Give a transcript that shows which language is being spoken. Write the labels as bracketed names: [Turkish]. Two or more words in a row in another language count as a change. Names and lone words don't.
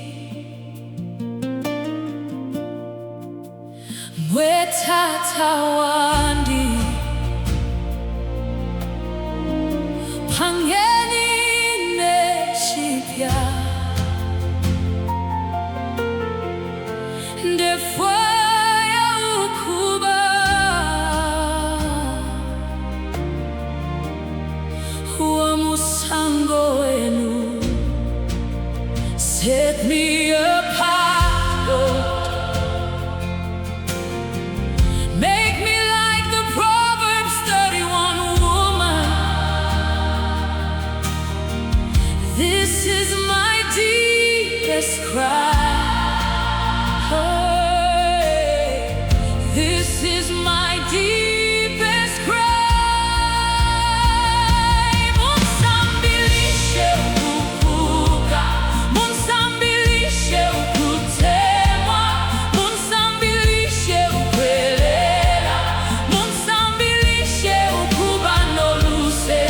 [Bemba] mwetata wandi pangeni nechipya ndefu ya ukuba wa musango wenu. [English] Set me apart, Lord. Make me like the Proverbs 31 woman. This is my deepest cry. Hey, this is my deepest cry. [Bemba] Munsambilishe ukuvuka, munsambilishe ukutemwa, munsambilishe ukwelela, munsambilishe ukuba noluse.